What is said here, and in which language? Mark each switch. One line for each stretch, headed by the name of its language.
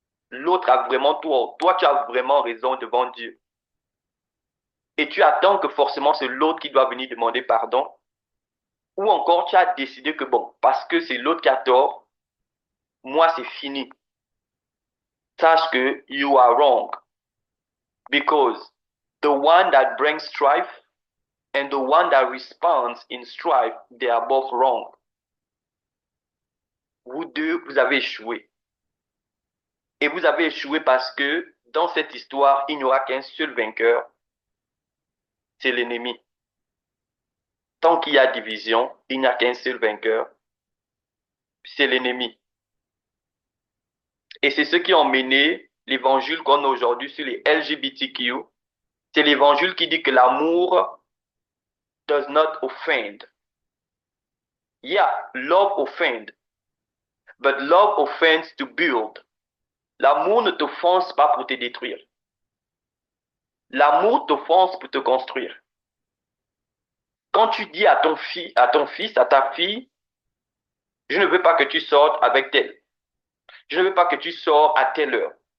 French: L'autre a vraiment tort. Toi, tu as vraiment raison devant Dieu. Et tu attends que forcément c'est l'autre qui doit venir demander pardon. Ou encore, tu as décidé que bon, parce que c'est l'autre qui a tort, moi c'est fini. Sache que
English: you are wrong. Because the one that brings strife and the one that responds in strife, they are both wrong.
French: vous deux, vous avez échoué. Et vous avez échoué parce que dans cette histoire, il n'y aura qu'un seul vainqueur, c'est l'ennemi. Tant qu'il y a division, il n'y a qu'un seul vainqueur, c'est l'ennemi. Et c'est ce qui ont mené l'évangile qu'on a aujourd'hui sur les LGBTQ. C'est l'évangile qui dit que l'amour
English: does not offend. Yeah, love offend, but love offends to build.
French: L'amour ne t'offense pas pour te détruire. L'amour t'offense pour te construire. Quand tu dis à ton fils, à ta fille, je ne veux pas que tu sortes avec tel. Je ne veux pas que tu sors à telle heure.